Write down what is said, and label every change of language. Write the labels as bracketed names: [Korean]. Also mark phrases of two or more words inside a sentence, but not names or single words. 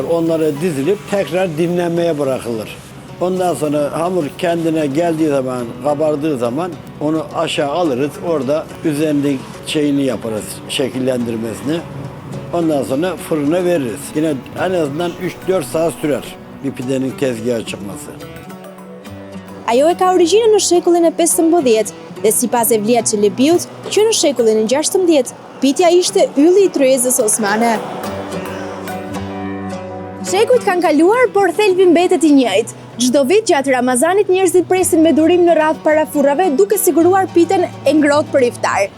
[Turkish] Onlara dizilip tekrar dinlenmeye bırakılır. Ondan sonra hamur kendine geldiği zaman, kabardığı zaman onu aşağı alırız. Orada üzerinde şeyini yaparız, şekillendirmesini. Ondan sonra fırına veririz. Yine en azından 3-4 saat sürer bir pidenin tezgaha çıkması. [Albanian] Ajo e ka origjinën në shekullin e 15 dhe sipas Evliat Çelebiut, që në shekullin e 16 pitja ishte ylli i tryezës osmane. Shekujt kanë kaluar, por thelbi mbetet i njëjtë. Çdo vit gjatë Ramazanit njerëzit presin me durim në radhë para furrave duke siguruar pitën e ngrohtë për iftar.